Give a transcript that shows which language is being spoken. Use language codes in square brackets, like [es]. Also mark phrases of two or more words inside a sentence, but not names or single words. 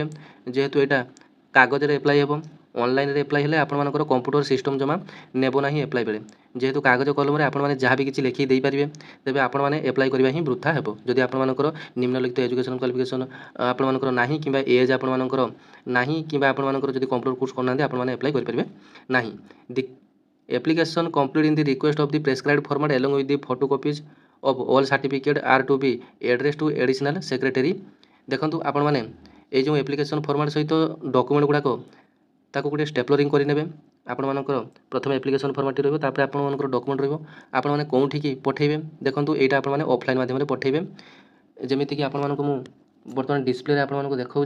[or] ଯେହେତୁ ଏଇଟା କାଗଜରେ ଆପ୍ଲାଏ ହେବ, ଅନଲାଇନରେ ଆପ୍ଲାଏ ହେଲେ ଆପଣମାନଙ୍କର [en] computer system [or] ଜମା ନେବ ନାହିଁ ଆପ୍ଲାଏ ବେଳେ। ଯେହେତୁ କାଗଜ କଲମରେ ଆପଣମାନେ ଯାହା ବି କିଛି ଲେଖିକି ଦେଇପାରିବେ, ତେବେ ଆପଣମାନେ ଆପ୍ଲାଏ କରିବା ହିଁ ବୃଥା ହେବ। ଯଦି ଆପଣମାନଙ୍କର ନିମ୍ନଲିଖିତ [en] education qualification [or] ଆପଣମାନଙ୍କର ନାହିଁ କିମ୍ବା ଏଜ୍ ଆପଣମାନଙ୍କର ନାହିଁ କିମ୍ବା ଆପଣମାନଙ୍କର ଯଦି [en] computer course [or] କରିନାହାନ୍ତି, ଆପଣମାନେ ଆପ୍ଲାଏ କରିପାରିବେ ନାହିଁ। [en] ଦି application complete in the request of the prescribed format along with the photocopies of all certificate are to be addressed to additional secretary। [or] ଦେଖନ୍ତୁ ଆପଣମାନେ ଏଇ ଯେଉଁ [en] application format [or] ସହିତ ଡକୁମେଣ୍ଟ ଗୁଡ଼ାକ ତାକୁ ଗୋଟେ ଷ୍ଟେପଲରିଂ କରିନେବେ। ଆପଣମାନଙ୍କର ପ୍ରଥମେ ଆପ୍ଲିକେସନ୍ ଫର୍ମାଟ୍ଟି ରହିବ, ତାପରେ ଆପଣମାନଙ୍କର ଡକୁମେଣ୍ଟ ରହିବ। ଆପଣମାନେ କେଉଁଠିକି ପଠାଇବେ, ଦେଖନ୍ତୁ ଏଇଟା ଆପଣମାନେ ଅଫଲାଇନ୍ ମାଧ୍ୟମରେ ପଠାଇବେ। ଯେମିତିକି ଆପଣମାନଙ୍କୁ ମୁଁ ବର୍ତ୍ତମାନ ଡିସପ୍ଲେରେ ଆପଣମାନଙ୍କୁ ଦେଖାଉଛି।